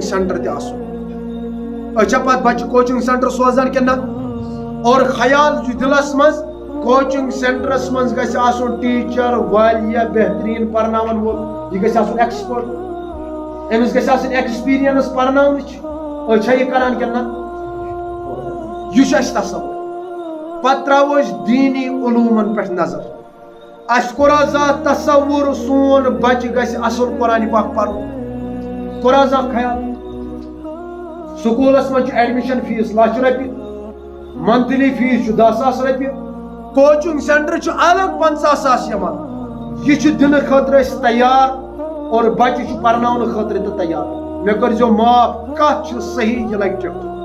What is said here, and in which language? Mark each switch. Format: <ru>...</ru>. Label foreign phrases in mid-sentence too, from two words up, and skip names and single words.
<ks>سینٹر تہ آسن اچھا پتہ بچہ</ks> <en>coaching centre</en> <ks>سوزان کہ نا اور خیال دلس مز کوچنگ سینٹرس مز گژھِ آسن ٹیچر واریاہ بہترین پرناون وول یہ گژھِ آسن ایکسپرٹ امس گژھِ آسن ایکسپیرینس پرناونٕچ اچھا یہ کران کہ نا یہ تصور پتہ تراو دینی علومن پہ نظر اس کورا زانٛہہ تصور سون بچہ گژھِ اصل قرآن پاک پرُن کورا زانٛہہ خیال سکولس مز</ks> <en>admission fee</en> <ks>1,00,000 رۄپیہِ</ks> <en>monthly fee</en> <ks>10,000 رۄپیہِ</ks> <en>coaching centre</en> <ks>الگ 50,000 یوان یہ دن خاطر تیار اور بچہ پرناؤن خاطر تہ تیار مے کرزو معاف کت صحیح یہ لگہ ٹکٹ</ks>